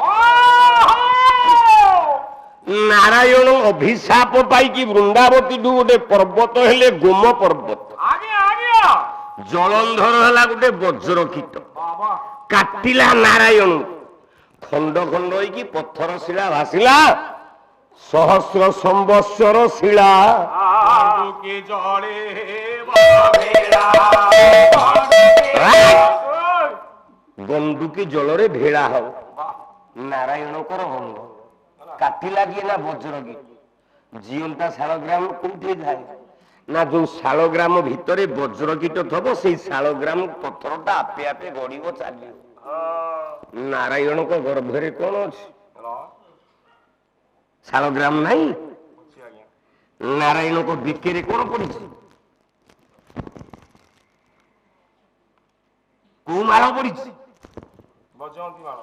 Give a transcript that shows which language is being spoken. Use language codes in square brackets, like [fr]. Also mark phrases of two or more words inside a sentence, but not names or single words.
[or] ନାରାୟଣ ଅଭିଶାପ ପାଇକି ବୃନ୍ଦାବତୀଠୁ ଗୋଟେ ପର୍ବତ ହେଲେ ଗୋମ ପର୍ବତ। ଆଜ୍ଞା ଆଜ୍ଞା ଜଳନ୍ଧର ହେଲା ଗୋଟେ ବଜ୍ର କୀଟ, ବାବା କାଟିଲା ନାରାୟଣ। ଖଣ୍ଡ ଖଣ୍ଡ ହେଇକି ପଥର ଶିଳା ଭାସିଲା, ସହସ୍ର ସମ୍ବତ୍ସର ଶିଳା। କେ ଜଳେ ବନ୍ଧୁକି ଜଳରେ ଭେଳା ହବ। ନାରାୟଣଙ୍କର ଅଙ୍ଗ କାଟିଲା କିଏ? ନା ବଜ୍ର କୀଟ। ଜିଅନ୍ତା ଶାଳଗ୍ରାମ କୋଉଠି ଥାଏ? ନା ଯୋଉ ଶାଳଗ୍ରାମ ଭିତରେ ବଜ୍ର କୀଟ ଥବ, ସେଇ ଶାଳଗ୍ରାମ ପଥରଟା ଆପେ ଆପେ ଗଡିବ, ଚାଲିବ। ନାରାୟଣଙ୍କ ଗର୍ଭରେ କଣ ଅଛି? ଶାଳଗ୍ରାମ ନାହିଁ। ନାରାୟଣଙ୍କ ବିକେରେ କଣ ପଡିଛି? କୋଉ ମାଳ ପଡିଛି? ବଜନ୍ତୀ ମାଳ